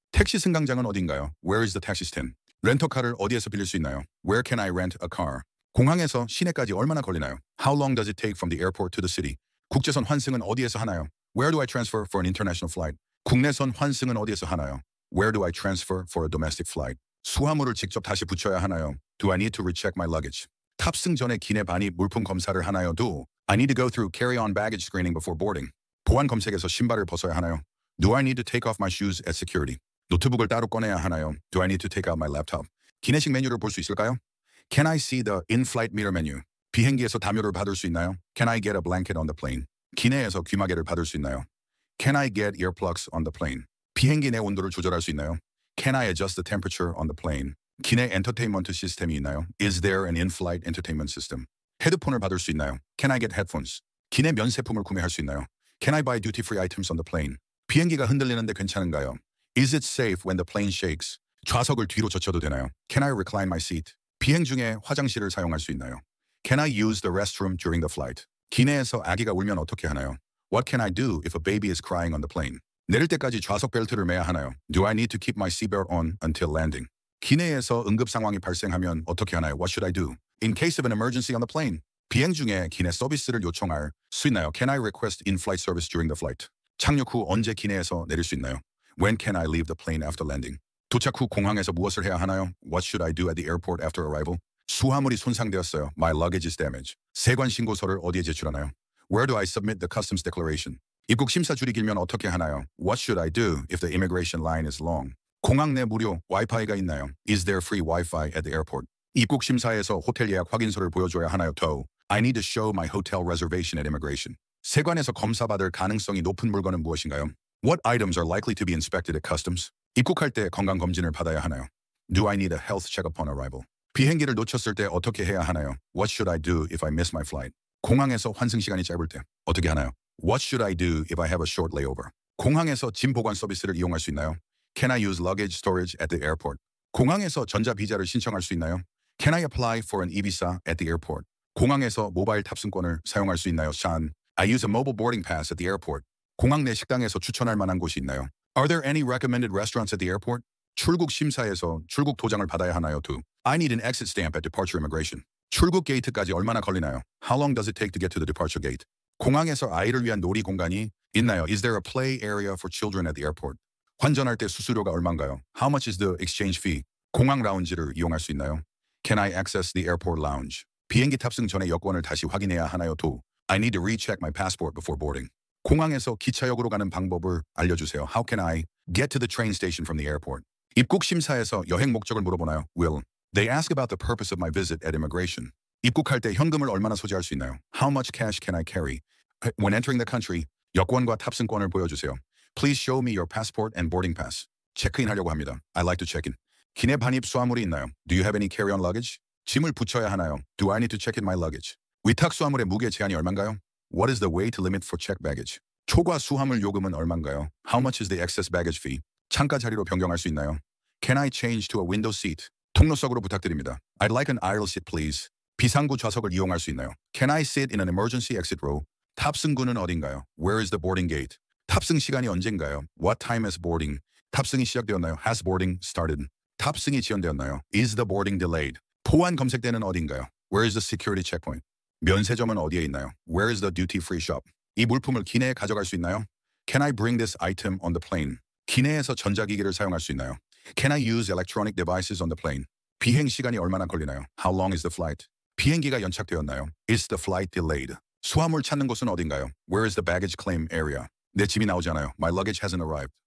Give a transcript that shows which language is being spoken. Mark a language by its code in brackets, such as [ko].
[ko] 택시 승강장은 어딘가요? [en] Where is the taxi stand? [ko] 렌터카를 어디에서 빌릴 수 있나요? [en] Where can I rent a car? [ko] 공항에서 시내까지 얼마나 걸리나요? [en] How long does it take from the airport to the city? [ko] 국제선 환승은 어디에서 하나요? [en] Where do I transfer for an international flight? [ko] 국내선 환승은 어디에서 하나요? [en] Where do I transfer for a domestic flight? [ko] 수화물을 직접 다시 붙여야 하나요? [en] Do I need to recheck my luggage? [ko] 탑승 전에 기내 반입 물품 검사를 하나요? [en] Do I need to go through carry-on baggage screening before boarding? [ko] 보안 검색에서 신발을 벗어야 하나요? [en] Do I need to take off my shoes at security? [ko] 노트북을 따로 꺼내야 하나요? [en] Do I need to take out my laptop? [ko] 기내식 메뉴를 볼 수 있을까요? [en] Can I see the in-flight meter menu? [ko] 비행기에서 담요를 받을 수 있나요? [en] Can I get a blanket on the plane? [ko] 기내에서 귀마개를 받을 수 있나요? [en] Can I get earplugs on the plane? [ko] 비행기 내 온도를 조절할 수 있나요? [en] Can I adjust the temperature on the plane? [ko] 기내 엔터테인먼트 시스템이 있나요? [en] Is there an in-flight entertainment system? [ko] 헤드폰을 받을 수 있나요? [en] Can I get headphones? [ko] 기내 면세품을 구매할 수 있나요? [en] Can I buy duty-free items on the plane? [ko] 비행기가 흔들리는데 괜찮은가요? [en] Is it safe when the plane shakes? [ko] 좌석을 뒤로 젖혀도 되나요? [en] Can I recline my seat? [ko] 비행 중에 화장실을 사용할 수 있나요? [en] Can I use the restroom during the flight? [ko] 기내에서 아기가 울면 어떻게 하나요? [en] What can I do if a baby is crying on the plane? [ko] 내릴 때까지 좌석 벨트를 매야 하나요? [en] Do I need to keep my seatbelt on until landing? [ko] 기내에서 응급 상황이 발생하면 어떻게 하나요? [en] What should I do? In case of an emergency on the plane. [ko] 비행 중에 기내 서비스를 요청할 수 있나요? [en] Can I request in-flight service during the flight? [ko] 착륙 후 언제 기내에서 내릴 수 있나요? [en] When can I leave the plane after landing? [ko] 도착 후 공항에서 무엇을 해야 하나요? [en] What should I do at the airport after arrival? [ko] 수화물이 손상되었어요. [en] My luggage is damaged. [ko] 세관 신고서를 어디에 제출하나요? [en] Where do I submit the customs declaration? [ko] 입국 심사 줄이 길면 어떻게 하나요? [en] What should I do if the immigration line is long? [ko] 공항 내 무료 와이파이가 있나요? [en] Is there free Wi-Fi at the airport? [ko] 입국 심사에서 호텔 예약 확인서를 보여줘야 하나요? [en] Do I need to show my hotel reservation at immigration? [ko] 세관에서 검사받을 가능성이 높은 물건은 무엇인가요? [en] What items are likely to be inspected at customs? [ko] 입국할 때 건강검진을 받아야 하나요? [en] Do I need a health check upon arrival? [ko] 비행기를 놓쳤을 때 어떻게 해야 하나요? [en] What should I do if I miss my flight? [ko] 공항에서 환승 시간이 짧을 때 어떻게 하나요? [en] What should I do if I have a short layover? [ko] 공항에서 짐 보관 서비스를 이용할 수 있나요? [en] Can I use luggage storage at the airport? [ko] 공항에서 전자 비자를 신청할 수 있나요? [en] Can I apply for an e-visa at the airport? [ko] 공항에서 모바일 탑승권을 사용할 수 있나요? [en] Sean, I use a mobile boarding pass at the airport. [ko] 공항 내 식당에서 추천할 만한 곳이 있나요? [en] Are there any recommended restaurants at the airport? [ko] 출국 심사에서 출국 도장을 받아야 하나요? [en] Too. I need an exit stamp at departure immigration. [ko] 출국 게이트까지 얼마나 걸리나요? [en] How long does it take to get to the departure gate? [ko] 공항에서 아이를 위한 놀이 공간이 있나요? [en] Is there a play area for children at the airport? [ko] 환전할 때 수수료가 얼마인가요? [en] How much is the exchange fee? [ko] 공항 라운지를 이용할 수 있나요? [en] Can I access the airport lounge? [ko] 비행기 탑승 전에 여권을 다시 확인해야 하나요? [en] Too. I need to recheck my passport before boarding. [ko] 공항에서 기차역으로 가는 방법을 알려주세요. [en] How can I get to the train station from the airport? [ko] 입국 심사에서 여행 목적을 물어보나요? [en] Will. They ask about the purpose of my visit at immigration. [ko] 입국할 때 현금을 얼마나 소지할 수 있나요? [en] How much cash can I carry? When entering the country, [ko] 여권과 탑승권을 보여주세요. [en] Please show me your passport and boarding pass. [ko] 체크인하려고 합니다. [en] I like to check in. [ko] 기내 반입 수화물이 있나요? [en] Do you have any carry-on luggage? [ko] 짐을 붙여야 하나요? [en] Do I need to check in my luggage? [ko] 위탁 수화물의 무게 제한이 얼마인가요? [en] What is the weight limit for checked baggage? [ko] 초과 수화물 요금은 얼마인가요? [en] How much is the excess baggage fee? [ko] 창가 자리로 변경할 수 있나요? [en] Can I change to a window seat? [ko] 통로석으로 부탁드립니다. [en] I'd like an aisle seat, please. [ko] 비상구 좌석을 이용할 수 있나요? [en] Can I sit in an emergency exit row? [ko] 탑승구는 어딘가요? [en] Where is the boarding gate? [ko] 탑승 시간이 언젠가요? [en] What time is boarding? [ko] 탑승이 시작되었나요? [en] Has boarding started? [ko] 탑승이 지연되었나요? [en] Is the boarding delayed? [ko] 포환 검색대는 어딘가요? [en] Where is the security checkpoint? [ko] 면세점은 어디에 있나요? [en] Where is the duty-free shop? [ko] 이 물품을 기내에 가져갈 수 있나요? [en] Can I bring this item on the plane? [ko] 기내에서 전자기기를 사용할 수 있나요? [en] Can I use electronic devices on the plane? [ko] 비행 시간이 얼마나 걸리나요? [en] How long is the flight? [ko] 비행기가 연착되었나요? [en] Is the flight delayed? [ko] 수화물 찾는 곳은 어딘가요? [en] Where is the baggage claim area? [ko] 내 짐이 나오지 않아요. [en] My luggage hasn't arrived.